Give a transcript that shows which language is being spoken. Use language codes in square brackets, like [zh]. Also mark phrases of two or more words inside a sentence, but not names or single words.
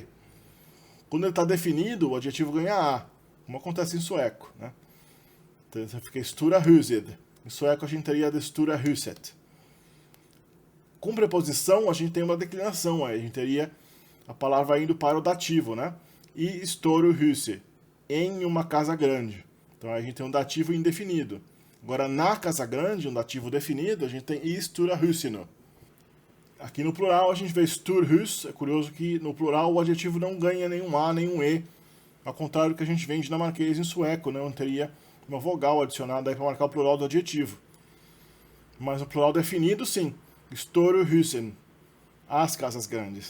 [pt] Quando ele está definido, o adjetivo ganha A, como acontece em sueco, né? Então você fica [fo] stura huset. [pt] Em sueco a gente teria [sv] de stura huset. [pt] Com preposição a gente tem uma declinação aí, a gente teria a palavra indo para o dativo, né? [fo] E store huset, [pt] em uma casa grande. Então a gente tem um dativo indefinido. Agora na casa grande, um dativo definido, a gente tem [fo] i stura husino. [pt] Aqui no plural a gente vê sturhus. É curioso que no plural o adjetivo não ganha nenhum A, nenhum E. Ao contrário do que a gente vê em dinamarquês e em sueco, né? Onde teria uma vogal adicionada para marcar o plural do adjetivo. Mas no plural definido, sim. Storhusen, as casas grandes.